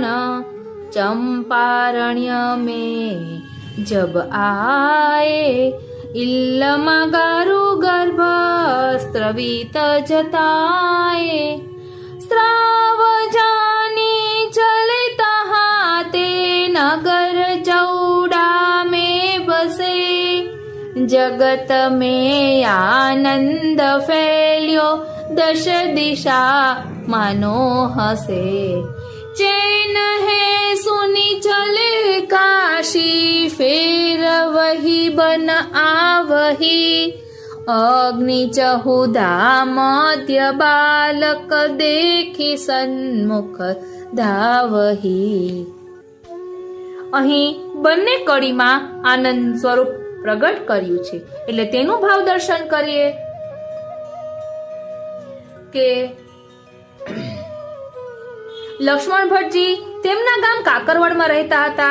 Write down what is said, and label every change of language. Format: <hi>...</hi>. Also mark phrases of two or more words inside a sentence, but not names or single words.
<bra>चंपारण्य में जब आए इल्लमा गारु गर्भ स्त्रवित जताए। स्त्राव जानी चले तहाते नगर जौड़ा में बसे, जगत में आनंद फैल्यो दश दिशा मानो हसे। चैन है सुनी चले काशी फेर वही बन आवही। अग्नि चहुदा मध्य बालक देखी सन्मुख धावही।</bra> <gu>અહીં બંને કડીમાં આનંદ સ્વરૂપ પ્રગટ કર્યું છે, એટલે તેનું ભાવ દર્શન કરીએ કે લક્ષ્મણ ભટ્ટજી તેમના ગામ કાકરવડમાં રહેતા હતા।</gu>